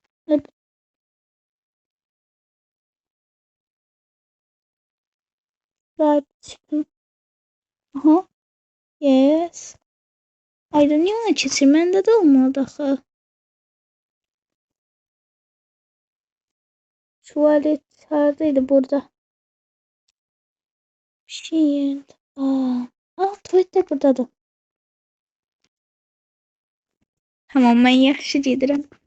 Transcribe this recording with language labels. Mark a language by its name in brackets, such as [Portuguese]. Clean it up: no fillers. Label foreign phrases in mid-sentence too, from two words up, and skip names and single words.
[Turkish] Hadi. [English] Fried chicken. Aha. Yes. [Azerbaijani] Ayda niye ona keçir? Məndə də olmadı axı. Tuvalet haradaydı burada? Bir şey yerinde. Tuvalet de buradadır. Tamam, ben yaxşı gedirəm.